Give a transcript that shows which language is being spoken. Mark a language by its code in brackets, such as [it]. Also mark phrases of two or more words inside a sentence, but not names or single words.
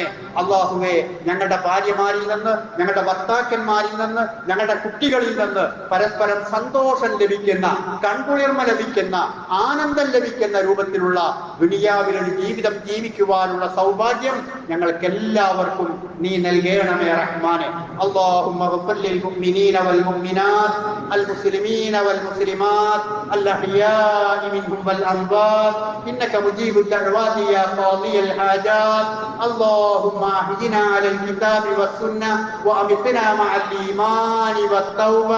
[ml] അല്ലാഹുവേ, ഞങ്ങളുടെ ഭാര്യമാരിൽ നിന്ന്, ഞങ്ങളുടെ ഭർത്താക്കന്മാരിൽ നിന്ന്, ഞങ്ങളുടെ കുട്ടികളിൽ നിന്ന് പരസ്പരം സന്തോഷം ലഭിക്കുന്ന, കൺകുളിർമ ലഭിക്കുന്ന, ആനന്ദം ലഭിക്കുന്ന രൂപത്തിലുള്ള ദുനിയാവിലൊരു ജീവിതം ജീവിക്കുവാനുള്ള സൗഭാഗ്യം ഞങ്ങൾക്ക് എല്ലാവർക്കും നീ നൽകണമേ റഹ്മാനെ. [ar] اللهم اغفر للمؤمنين والمؤمنات المسلمين والمسلمات الأحياء منهم والأموات إنك مجيب الدعوات يا قاضي الحاجات. اللهم أحينا على الكتاب والسنة وأمتنا مع الإيمان والتوبة.